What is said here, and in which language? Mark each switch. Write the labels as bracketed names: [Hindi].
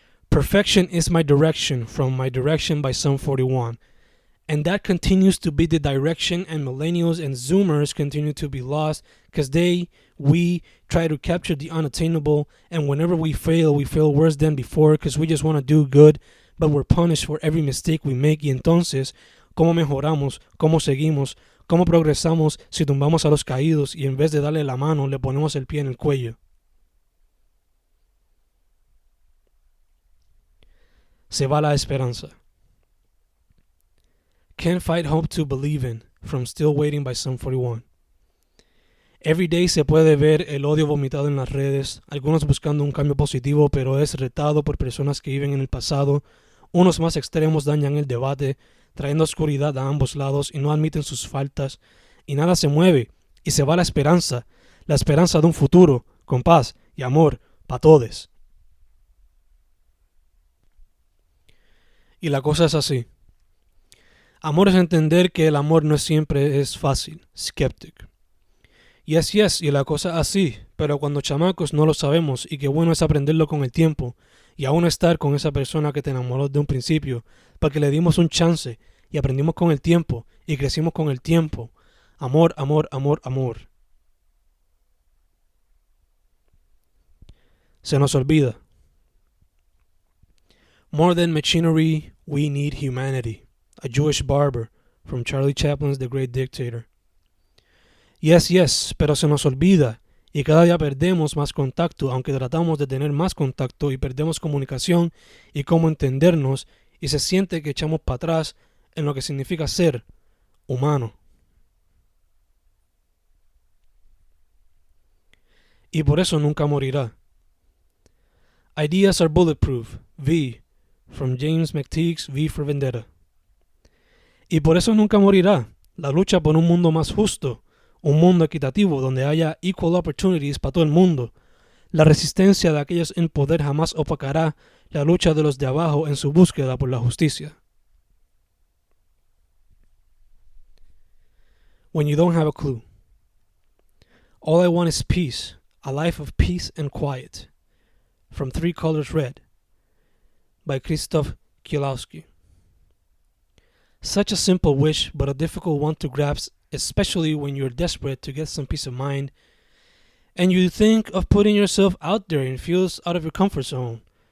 [English] Perfection is my direction, from My Direction by Sum 41. And that continues to be the direction, and millennials and zoomers continue to be lost because we try to capture the unattainable, and whenever we fail worse than before because we just want to do good, but we're punished for every mistake we make. [Spanish] Y entonces, ¿cómo mejoramos? ¿Cómo seguimos? ¿Cómo progresamos si tumbamos a los caídos y en vez de darle la mano le ponemos el pie en el cuello? Se va la esperanza. [English] Can't fight hope to believe in, from Still Waiting by Sum 41. Every day [Spanish] se puede ver el odio vomitado en las redes, algunos buscando un cambio positivo, pero es retado por personas que viven en el pasado. Unos más extremos dañan el debate, trayendo oscuridad a ambos lados y no admiten sus faltas, y nada se mueve, y se va la esperanza de un futuro, con paz y amor para todos. Y la cosa es así. Amor es entender que el amor no siempre es fácil. Skeptic. [English] Yes, [Spanish] y la cosa así, pero cuando chamacos no lo sabemos y qué bueno es aprenderlo con el tiempo y aún estar con esa persona que te enamoró de un principio, porque le dimos un chance y aprendimos con el tiempo y crecimos con el tiempo. Amor, amor, amor, amor. Se nos olvida. [English] More than machinery, we need humanity. A Jewish barber, from Charlie Chaplin's The Great Dictator. Yes, [Spanish] pero se nos olvida y cada día perdemos más contacto, aunque tratamos de tener más contacto y perdemos comunicación y cómo entendernos y se siente que echamos para atrás en lo que significa ser humano. Y por eso nunca morirá. [English] Ideas are bulletproof. V, from James McTeague's V for Vendetta. [Spanish] Y por eso nunca morirá la lucha por un mundo más justo, un mundo equitativo donde haya [English] equal opportunities [Spanish] para todo el mundo. La resistencia de aquellos en poder jamás opacará la lucha de los de abajo en su búsqueda por la justicia. [English] When you don't have a clue. All I want is peace, a life of peace and quiet. From Three Colors Red by Krzysztof Kiełowski. Such a simple wish, but a difficult one to grasp, especially when you're desperate to get some peace of mind and you think of putting yourself out there and feels out of your comfort zone.